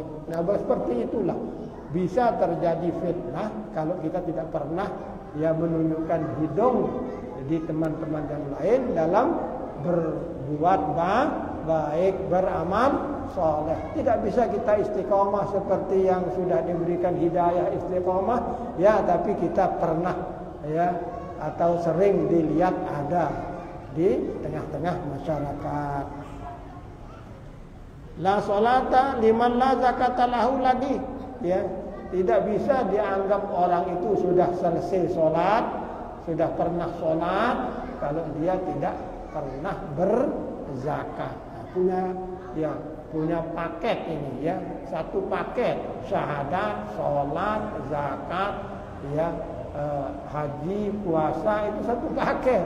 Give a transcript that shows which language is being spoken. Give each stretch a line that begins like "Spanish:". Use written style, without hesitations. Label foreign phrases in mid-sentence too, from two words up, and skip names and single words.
Indonesian: Nah seperti itulah bisa terjadi fitnah kalau kita tidak pernah ya menunjukkan hidung di teman-teman yang lain dalam berbuat baik, beramal soleh. Tidak bisa kita istiqomah seperti yang sudah diberikan hidayah istiqomah, ya tapi kita pernah ya atau sering dilihat ada di tengah-tengah masyarakat.
Arabic: لا صلاة لمن لا زكاة له
Indonesian: lagi, ya tidak bisa dianggap orang itu sudah selesai sholat, sudah pernah sholat kalau dia tidak pernah berzakat. Punya paket ini ya, satu paket syahadat, sholat, zakat, ya haji, puasa itu satu paket.